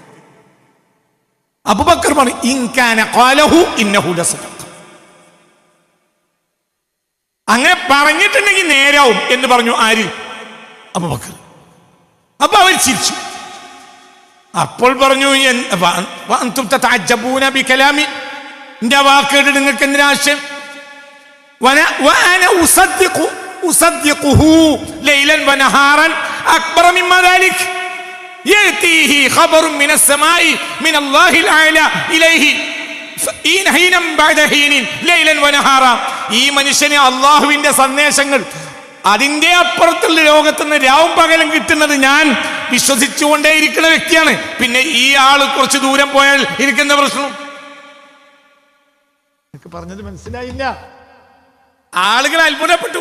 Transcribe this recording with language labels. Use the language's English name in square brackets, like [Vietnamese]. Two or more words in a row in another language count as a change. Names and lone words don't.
[Malayalam] അബൂബക്കർ പറഞ്ഞു അങ്ങനെ പറഞ്ഞിട്ടുണ്ടെങ്കിൽ നേരാവും എന്ന് പറഞ്ഞു. ആര്? അബൂബക്കർ. അപ്പൊ അവർ ചിരിച്ചു. അപ്പോൾ പറഞ്ഞു എന്റെ വാക്കേട്ട് നിങ്ങൾക്ക് എന്തിനാ ആശയം? [Arabic] ليلا ونهارا أكبر مما ذلك يأتيه خبر من السماء من الله الأعلى إليه حينا بعد حين ليلا ونهارا. [Malayalam] ഈ മനുഷ്യന് അള്ളാഹുവിന്റെ സന്ദേശങ്ങൾ അതിന്റെ അപ്പുറത്തുള്ള ലോകത്ത് നിന്ന് രാവും പകലും കിട്ടുന്നത് ഞാൻ വിശ്വസിച്ചുകൊണ്ടേയിരിക്കുന്ന വ്യക്തിയാണ്. പിന്നെ ഈ ആള് കുറച്ച് ദൂരം പോയാൽ എനിക്കെന്താ പ്രശ്നം? എനിക്ക് പറഞ്ഞത് മനസ്സിലായില്ല. ആളുകൾ അത്ഭുതപ്പെട്ടു.